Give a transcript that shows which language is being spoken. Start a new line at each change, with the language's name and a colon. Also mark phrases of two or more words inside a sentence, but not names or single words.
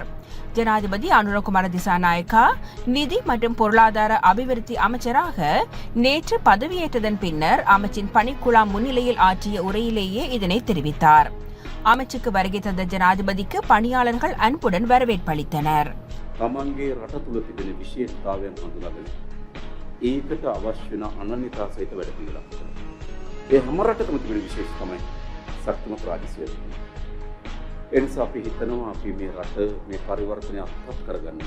Tamil: ஜனாதிபதி அனுரகுமார திசாநாயக்கா நிதி மற்றும் பொருளாதார அபிவிருத்தி அமைச்சராக நேற்று பதவியேற்றதன் பின்னர் அமைச்சின் பணிக்குழாம் முன்னிலையில் ஆற்றிய உரையிலேயே இதனை தெரிவித்தார். அமைச்சுக்கு வருகை தந்த ஜனாதிபதிக்கு பணியாளர்கள் அன்புடன் வரவேற்பளித்தனர்.
Sinhala: තමන්ගේ රට තුළ තිබෙන විශේෂතාවයන් හඳුනාගෙන ඒකට අවශ්‍ය වෙන අනන්‍යතා සහිත වැඩ පිළිවෙලක් කරනවා. ඒ හැම රටකම තිබෙන විශේෂ තමයි ශක්තිමත් රාජ්‍ය සේවය. ඒ නිසා අපි හිතනවා අපි මේ රට මේ පරිවර්තනය අත්පත් කරගන්නවා.